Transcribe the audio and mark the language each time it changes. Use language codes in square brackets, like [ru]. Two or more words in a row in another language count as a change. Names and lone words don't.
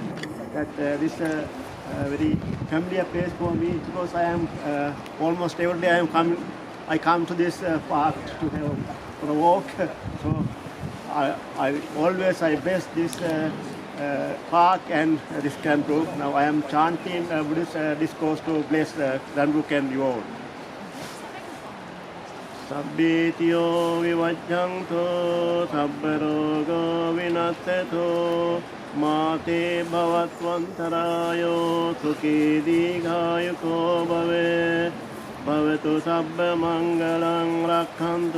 [en] That this very familiar place for me because I am almost every day I come to this park to have for a walk. So I always bless this park and this Brook. Now I am chanting Buddhist discourse to bless Brook and you all. [pi] Sabbitiyo vivajjanto sabbarogo vinasseto mate bhavatvantarayo sukhi dīghāyuko bhave bhavatu sabba mangalang rakkhantu